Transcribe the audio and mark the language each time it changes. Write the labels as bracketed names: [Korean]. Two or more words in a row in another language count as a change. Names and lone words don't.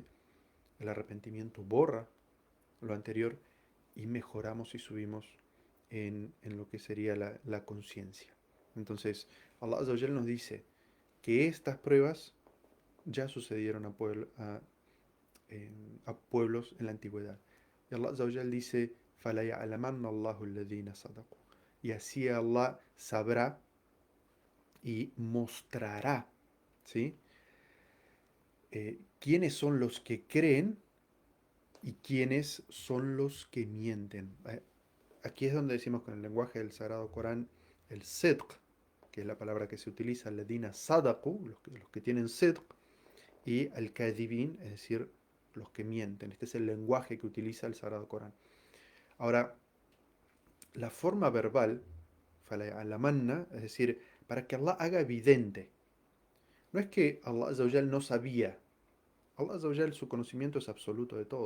[Spanish] El arrepentimiento borra lo anterior y mejoramos y subimos en lo que sería la conciencia. Entonces, [Arabic] الله عز وجل [Spanish] nos dice que estas pruebas ya sucedieron a pueblos en la antigüedad. Y [Arabic] الله عز وجل [Spanish] dice, [Arabic] فَلَيَعْلَمَنَّ اللَّهُ الَّذِينَ صَدَقُوا. [Spanish] Y así Allah sabrá y mostrará, ¿sí? Quiénes son los que creen y quiénes son los que mienten. Aquí es donde decimos con el lenguaje del Sagrado Corán el sidq, que es la palabra que se utiliza, [Arabic] الذين صدقوا, [Spanish] los que tienen sidq, y [Arabic] الكاذبين, [Spanish] es decir, los que mienten. Este es el lenguaje que utiliza el Sagrado Corán. Ahora, la forma verbal, falamanna, es decir, para que Allah haga evidente. No es que [Arabic] الله عز وجل [Spanish] no sabía. [Arabic] الله عز وجل, [Spanish] su conocimiento es absoluto de todo.